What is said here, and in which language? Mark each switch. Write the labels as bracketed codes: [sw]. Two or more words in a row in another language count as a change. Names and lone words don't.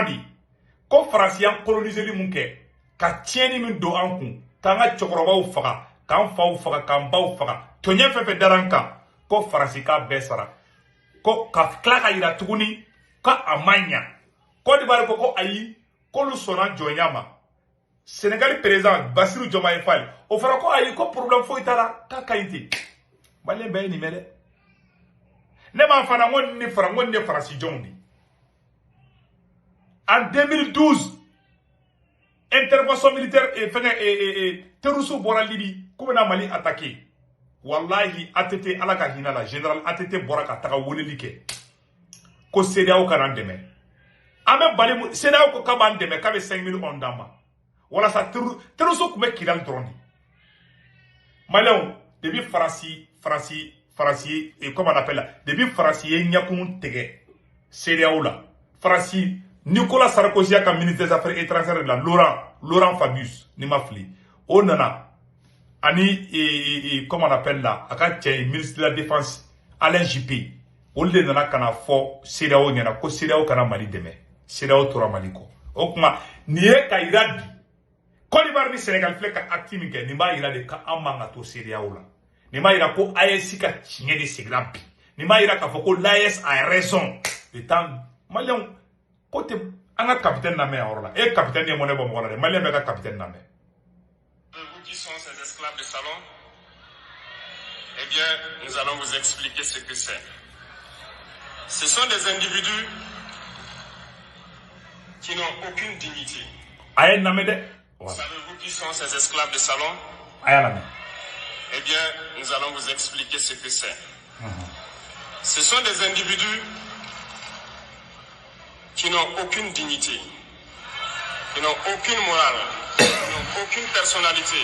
[bm] di ko faransi an coloniser li mun kɛ ka tiɲɛni min don an kun k'an ka cɛkɔrɔbaw faga k'an faw faga k'an baw faga tɔɲɛ fɛn fɛn dara an kan ko faransi k'a bɛɛ sara ko ka tila ka yira tuguni ka a ma ɲa Côte d'Ivoire ko ayi k'olu sɔnna jɔnya ma Sénégal président Bassirou Diomaye Faye o fara ko ayi ko problème foyi tara k'a ka ɲi ten malien bɛɛ ye nin mɛn dɛ ne m'a fana ko ne fara ko ne faransi jɔnw di [fr] en 2012 intervention militaire et terroristes [bm] bora Libye k'u bɛna Mali attaquer wallahi ATT ala ka hinɛ la général ATT bɔra ka taga weleli kɛ ko CEDEAO kana dɛmɛ an bɛ bali CEDEAO ko k'a b'an dɛmɛ k'a bɛ 5 [fr] millions d'an [bm] ma walasa terroristes tun bɛ Kidali dɔrɔn de maliyɛnw depuis Faransi [fr] et comment on appelle là depuis [bm] Faransi ye ɲɛkun tigɛ CEDEAO la Faransi Nicolas Sarkozy [fr] a ministre des Affaires étrangères de la [bm] Laurent Fabius ni ma fili o nana ani [fr] comment on appelle là [bm] aka cɛ [fr] ministre de la Défense [bm] Alain Juppé olu de nana kana fɔ CEDEAO ɲɛna ko CEDEAO kana Mali dɛmɛ CEDEAO tora Mali kɔ o kuma nin ye ka yira bi Côte d'Ivoire ni Sénégal filɛ ka acte min kɛ nin b'a yira de ka an man ka to CEDEAO la nin b'a yira ko AES ka tiɲɛ de seginna bi nin b'a yira k'a fɔ ko [fr] l'AES a raison de temps [bm] maliyɛnw ko te an ka capitaine na mɛn a yɔrɔ la e capitaine ye mɔnɛ bɔ mɔgɔ la dɛ maliyɛn bɛ ka capitaine na mɛn. [fr] Vous qui sont ces esclaves de salon, eh bien, nous allons vous expliquer ce que c'est. Ce sont des individus qui n'ont aucune dignité. [bm] Aye na mɛn dɛ. [fr] Savez-vous qui sont ces esclaves de salon? [bm] Aye la mɛn. [fr] Eh bien, nous allons vous expliquer ce que c'est. Ce sont des individus qui n'ont aucune dignité, qui n'ont aucune morale, qui n'ont aucune personnalité.